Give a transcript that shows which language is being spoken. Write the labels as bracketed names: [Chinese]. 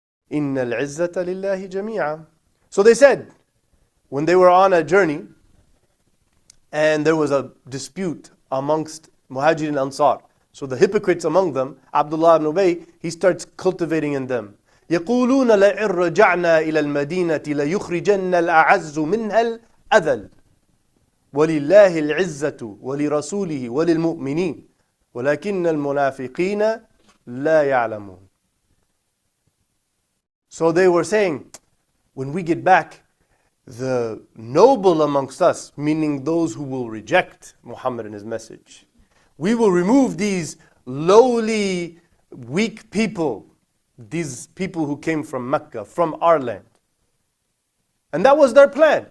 [Arabic] Inna al-izzata lillahi jami'a. [English] So they said, when they were on a journey, and there was a dispute amongst Muhajirin and Ansar. So the hypocrites among them, Abdullah ibn Ubay, he starts cultivating in them. [Arabic] يقولون لئن رجعنا إلى المدينة ليخرجن الأعز منها الأذل ولله العزة ولرسوله وللمؤمنين ولكن المنافقين لا يعلمون. [English] So they were saying, when we get back, the noble amongst us, meaning those who will reject Muhammad and his message, We will remove these lowly, weak people, these people who came from Mecca, from our land. And that was their plan.